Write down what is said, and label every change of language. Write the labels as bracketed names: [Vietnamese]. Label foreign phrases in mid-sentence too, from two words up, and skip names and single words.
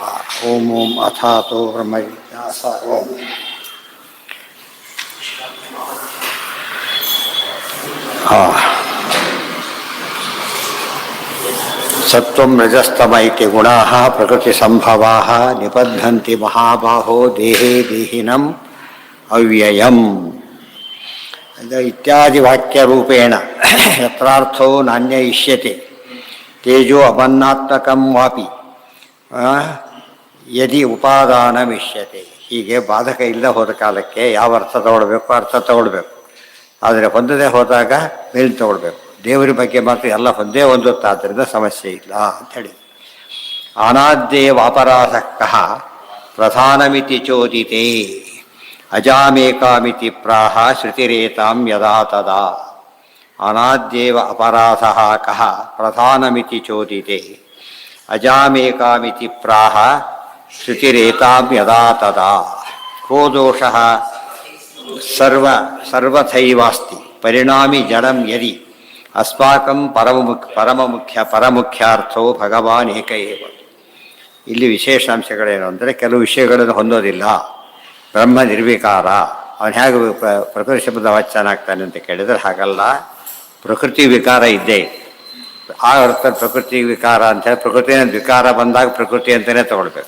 [Sanskrit] ॐ अथातो ब्रह्मजिज्ञास ॐ सत्वं रजस्तम इति गुणाः प्रकृतिसम्भवाः निबध्नन्ति महाबाहो देहे देहिनम् अव्ययम् इत्यादि वाक्यरूपेण यत्रार्थो नान्य इष्यते तेजो अमन्नात्मकं वापि यदि ಉಪಾದಾನಮಿಷ್ಯತೆ. [Kannada] ಹೀಗೆ ಬಾಧಕ ಇಲ್ಲ ಹೋದ ಕಾಲಕ್ಕೆ ಯಾವ ಅರ್ಥ ತಗೊಳ್ಬೇಕು ಅರ್ಥ ತಗೊಳ್ಬೇಕು. ಆದರೆ ಹೊಂದದೆ ಹೋದಾಗ ಮೇಲ್ ತಗೊಳ್ಬೇಕು. ದೇವರ ಬಗ್ಗೆ ಮಾತ್ರ ಎಲ್ಲ ಹೊಂದೇ ಹೊಂದುತ್ತಾದ್ದರಿಂದ ಸಮಸ್ಯೆ ಇಲ್ಲ ಅಂಥೇಳಿ. [Sanskrit] ಅನಾದ್ಯೇವ ಅಪರಾಧಕ್ಕಃ ಪ್ರಧಾನಮಿತಿ ಚೋದಿತೆ ಅಜಾಮೇಕಾಮಿತಿ ಪ್ರಾಹ ಶ್ರುತಿರೇತಾಂ ಯದಾ ತದಾ. ಅನಾದ್ಯೇವ ಅಪರಾಧಃ ಕಃ ಪ್ರಧಾನಮಿತಿ ಚೋದಿತೆ ಅಜಾಮೇಕಾಮಿತಿ ಪ್ರಾಹ ಶ್ರುತಿರೇತಾಂ ಯದಾ ತದಾ. ಕೋ ದೋಷಃ ಸರ್ವಥೈವಾಸ್ತಿ ಪರಿಣಾಮಿ ಜಡಂ ಯದಿ ಅಸ್ಮಾಕಂ ಪರಮುಖ್ಯಾರ್ಥೋ ಭಗವಾನ್ ಏಕ ಏವ. [Kannada] ಇಲ್ಲಿ ವಿಶೇಷಾಂಶಗಳೇನು ಅಂದರೆ ಕೆಲವು ವಿಷಯಗಳನ್ನು ಹೊಂದೋದಿಲ್ಲ. ಬ್ರಹ್ಮ ನಿರ್ವಿಕಾರ, ಅವನು ಹೇಗೆ ಪ್ರಕೃತಿ ಶಬ್ದ ವಾಚ್ಯನಾಗ್ತಾನೆ ಅಂತ ಕೇಳಿದರೆ ಹಾಗಲ್ಲ. ಪ್ರಕೃತಿ ವಿಕಾರ ಇದ್ದೇ. ಆ ಅರ್ಥ ಪ್ರಕೃತಿ ವಿಕಾರ ಅಂತೇಳಿ ಪ್ರಕೃತಿಯ ವಿಕಾರ ಬಂದಾಗ ಪ್ರಕೃತಿ ಅಂತಲೇ ತಗೊಳ್ಬೇಕು.